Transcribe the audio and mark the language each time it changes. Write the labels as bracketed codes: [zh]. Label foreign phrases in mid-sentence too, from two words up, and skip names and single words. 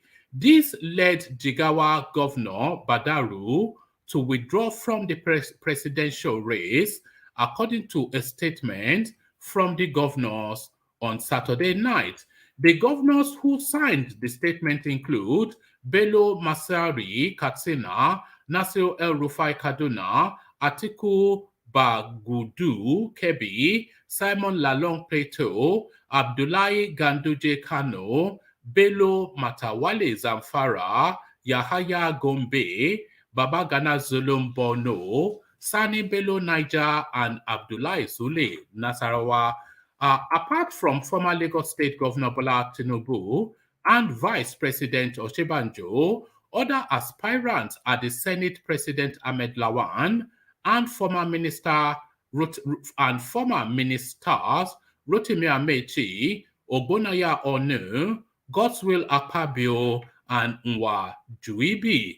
[en] This led Jigawa Governor Badaru to withdraw from the presidential race, according to a statement from the governors on Saturday night. The governors who signed the statement include Bello Masari Katsina, Nasir El-Rufai Kaduna, Atiku Bagudu Kebbi, Simon Lalong Plateau, Abdullahi Ganduje Kano, Bello Matawale Zamfara, Yahaya Gombe, Babagana Zulum Borno, Sani Bello Niger, and Abdullahi Sule Nasarawa. Apart from former Lagos State Governor Bola Tinubu and Vice President Oshibanjo, other aspirants are the Senate President Ahmed Lawan and former ministers Rotimi Amechi, Ogbonaya Onu, Godswill Akpabio, and Nwa Juibi.